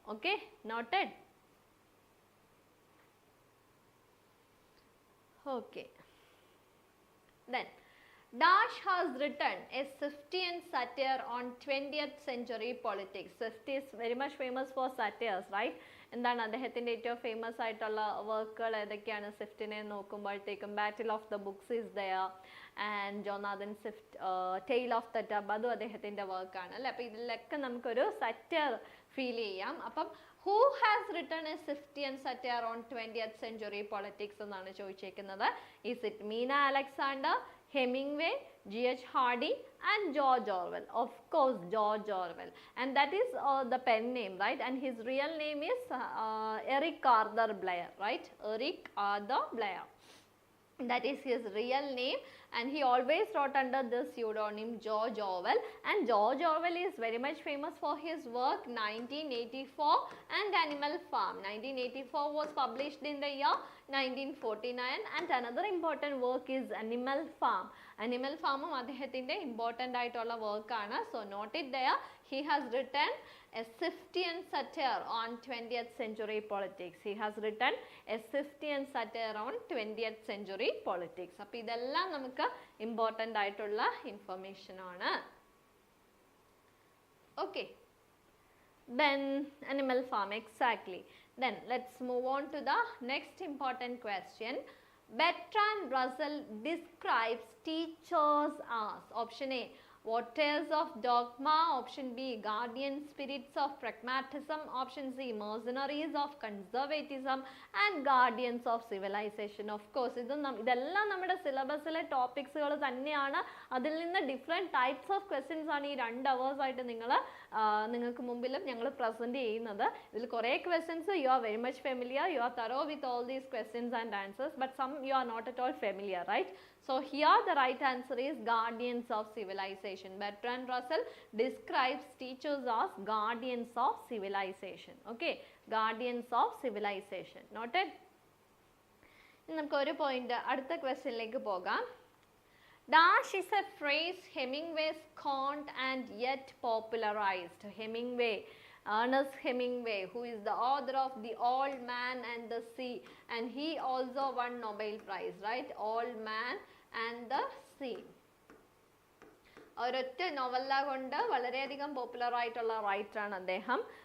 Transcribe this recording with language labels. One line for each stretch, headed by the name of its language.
English: Okay, noted. Okay, then Dash has written a Swiftian satire on 20th century politics. Swift is very much famous for satires, right?
Malayalam: എന്താണ് അദ്ദേഹത്തിൻ്റെ ഏറ്റവും famous ആയിട്ടുള്ള വർക്കുകൾ ഏതൊക്കെയാണ് സ്വിഫ്റ്റിനെ നോക്കുമ്പോഴത്തേക്കും?
English: battle of the books is there and Jonathan Swift tale of the tub,
Malayalam: അതും അദ്ദേഹത്തിൻ്റെ വർക്കാണ് അല്ലേ. അപ്പോൾ ഇതിലൊക്കെ നമുക്കൊരു സറ്റയർ ഫീൽ ചെയ്യാം. അപ്പം
English: who has written a Swiftian satire on 20th century politics
Malayalam: എന്നാണ് ചോദിച്ചേക്കുന്നത്.
English: Is it Meena Alexander, Hemingway, G.H. Hardy and George Orwell? Of course, George Orwell, and that is the pen name, right? And his real name is Eric Arthur Blair, right? Eric Arthur Blair. That is his real name, and he always wrote under the pseudonym George Orwell, and George Orwell is very much famous for his work 1984 and Animal Farm. 1984 was published in the year 1949, and another important work is Animal Farm.
Malayalam: Animal Farm അദ്ദേഹത്തിൻ്റെ important ആയിട്ടുള്ള work ആണ്.
English: So note it there. He has written a Swiftian satire on 20th century politics. He has written a Swiftian satire on 20th century politics.
Malayalam: അപ്പോൾ ഇതെല്ലാം നമുക്ക് important ആയിട്ടുള്ള information ആണ്.
English: Okay, then Animal Farm, exactly. Then let's move on to the next important question. Bertrand Russell describes teachers as, option A, waters of dogma, option B, guardian spirits of pragmatism, option C, mercenaries of conservatism and guardians of civilization.
Malayalam: Of course, ഇതെല്ലാം നമ്മുടെ സിലബസിലെ ടോപ്പിക്സുകൾ തന്നെയാണ്. അതിൽ നിന്ന് different types of questions ആണ് ഈ 2 hours ആയിട്ട് നിങ്ങൾക്ക് മുമ്പിലും ഞങ്ങൾ പ്രസൻറ്റ് ചെയ്യുന്നത്. ഇതിൽ കുറേ
English: Questions you are very much familiar, you are thorough with all these questions and answers, but some you are not at all familiar, right? So here the right answer is guardians of civilization. Bertrand Russell describes teachers as guardians of civilization. Okay, guardians of civilization. Noted?
Malayalam: നമുക്ക് ഒരു point അടുത്ത ക്വസ്റ്റ്യനിലേക്ക് പോകാം.
English: Dash is a phrase Hemingway scorned and yet popularized. Hemingway, Ernest Hemingway, who is the author of The Old Man and the Sea, and he also won Nobel Prize, right? Old Man and the Sea.
Malayalam: ഒരൊറ്റ നോവല കൊണ്ട് വളരെയധികം popular ആയിട്ടുള്ള റൈറ്ററാണ് അദ്ദേഹം.